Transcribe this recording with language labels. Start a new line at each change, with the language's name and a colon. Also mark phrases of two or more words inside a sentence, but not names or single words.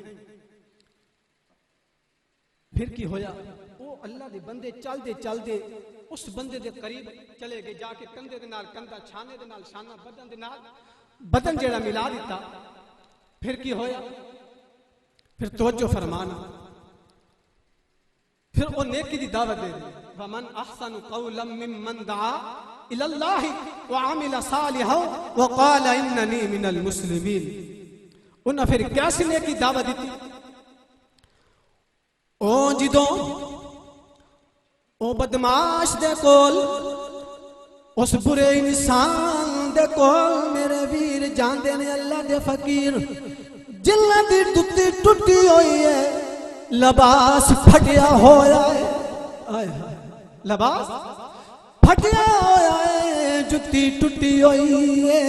Punjabi: پھر کی ہویا، او اللہ دے بندے چلدے چلدے اس بندے دے قریب چلے گئے، جا کے کندھے دے نال کندھا، چھانے دے نال چھانا، بدن دے نال بدن جیہڑا ملا دتا. پھر کی ہویا، پھر توجہ فرمانا، پھر او نیکی دی دعوت دے دتی.
Arabic: ومن أحسن قولا ممن دعا إلى الله وعمل صالحا وقال إنني من المسلمين.
Punjabi: انہیں پھر کیسی نیکی دعوت دتی؟ او جدوں او بدمعاش دے کول، اس برے انسان دے کول میرے ویر جاندے نے اللہ دے فقیر، جنہاں دی جتی ٹٹی ہوئی ہے، لباس پھٹیا ہویا ہے، آئے ہائے لباس پھٹیا ہویا ہے، جتی ٹٹی ہوئی ہے.